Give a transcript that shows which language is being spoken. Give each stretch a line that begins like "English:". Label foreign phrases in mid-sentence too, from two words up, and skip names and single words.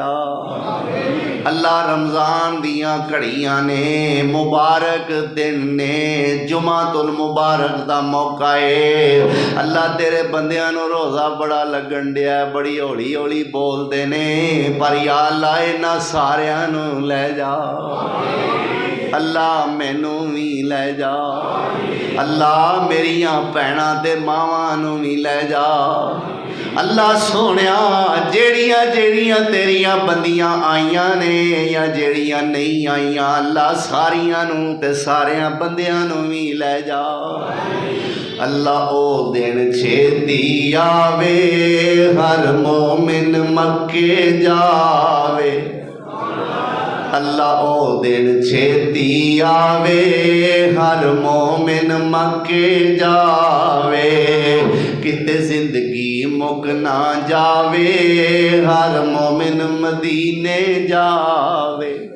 Punjabi: اللہ رمضان دیاں کڑیاں نے، مبارک دن نے، جمعۃ المبارک دا موقع ہے، اللہ تیرے بندیاں نو روزہ بڑا لگن ڈیا ہے، بڑی ہولی ہولی بول دے نے، پر یا اللہ انہاں ساریاں نو لے جا، اللہ مینوں بھی لے جا، اللہ میریاں بھیناں تے ماواں نو بھی لے جا۔ اللہ سونیا جیڑیاں جیڑیاں تیریاں بندیاں آئیاں نے یا جیڑیاں نہیں آئیاں اللہ ساریاں نو تے ساریاں بندیاں نو بھی لے جا۔ اللہ او دن چھیتی آوے ہر مومن مکے جاوے اللہ او دن چھیتی آوے ہر مومن مکے جاوے کتے زندگی مک نہ جاوے ہر مومن مدینے جاوے